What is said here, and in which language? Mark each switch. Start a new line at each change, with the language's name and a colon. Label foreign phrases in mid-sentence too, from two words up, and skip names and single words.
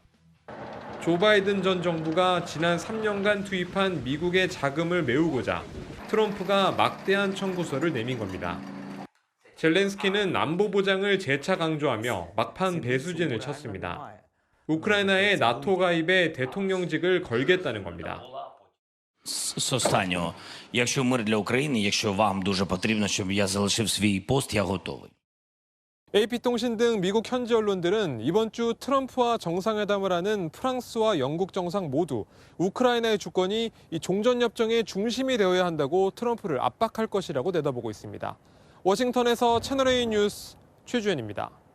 Korean: 조 바이든 전 정부가 지난 3년간 투입한 미국의 자금을 메우고자 트럼프가 막대한 청구서를 내민 겁니다. 젤렌스키는 안보 보장을 재차 강조하며 막판 배수진을 쳤습니다. 우크라이나의 나토 가입에 대통령직을 걸겠다는 겁니다.
Ukrainian: З останнього, якщо мир для України, якщо вам дуже потрібно, щоб я залишив свій пост, я готовий.
Korean: AP통신 등 미국 현지 언론들은 이번 주 트럼프와 정상회담을 하는 프랑스와 영국 정상 모두 우크라이나의 주권이 이 종전협정의 중심이 되어야 한다고 트럼프를 압박할 것이라고 내다보고 있습니다. 워싱턴에서 채널A 뉴스 최주현입니다.